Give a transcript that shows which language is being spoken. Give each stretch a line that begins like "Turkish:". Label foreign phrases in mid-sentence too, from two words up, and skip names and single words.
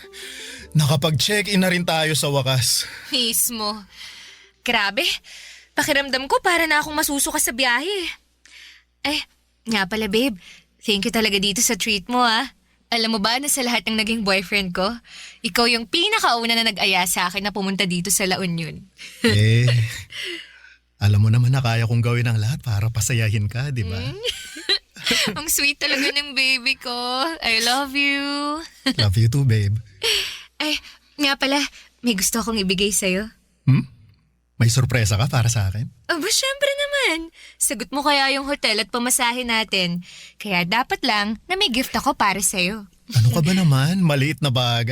Filipino: Nakapag-check-in na rin tayo sa wakas. Mismo. Grabe, Pakiramdam ko para na akong masusuka sa biyahe. Eh, nga pala babe,
English: thank you
Filipino: talaga dito sa treat mo ah. Alam mo ba na sa lahat ng naging boyfriend ko, ikaw yung pinakauna na nag-aya sa akin na pumunta dito sa La Union. Eh, alam mo naman na kaya kong gawin ang lahat para pasayahin ka, di ba? Ang sweet talaga ng baby ko.
English: I love you. Love you too, babe.
Filipino: Ay, nga pala, may gusto akong ibigay sa'yo. May sorpresa ka para sa akin? Aba, syempre naman. Sagot mo kaya yung hotel at pamasahe natin. Kaya dapat lang na may gift ako para sa'yo. Ano ka ba naman? Maliit na bagay.